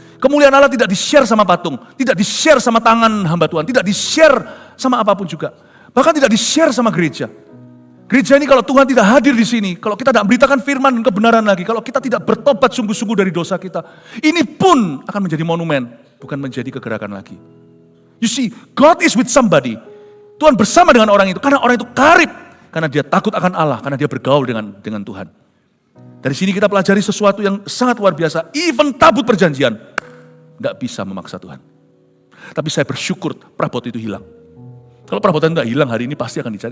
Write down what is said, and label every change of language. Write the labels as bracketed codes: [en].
[id] Kemuliaan Allah tidak di-share sama patung, tidak di-share sama tangan hamba Tuhan, tidak di-share sama apapun juga. Bahkan tidak di-share sama gereja. Gereja ini kalau Tuhan tidak hadir di sini, kalau kita tidak beritakan firman dan kebenaran lagi, kalau kita tidak bertobat sungguh-sungguh dari dosa kita, ini pun akan menjadi monumen, bukan menjadi kegerakan lagi. [en] You see, God is with somebody. [id] Tuhan bersama dengan orang itu, karena orang itu karib, karena dia takut akan Allah, karena dia bergaul dengan Tuhan. Dari sini kita pelajari sesuatu yang sangat luar biasa, even tabut perjanjian, nggak bisa memaksa Tuhan. Tapi saya bersyukur prabot itu hilang. Kalau perabotan nggak hilang hari ini pasti akan dicari.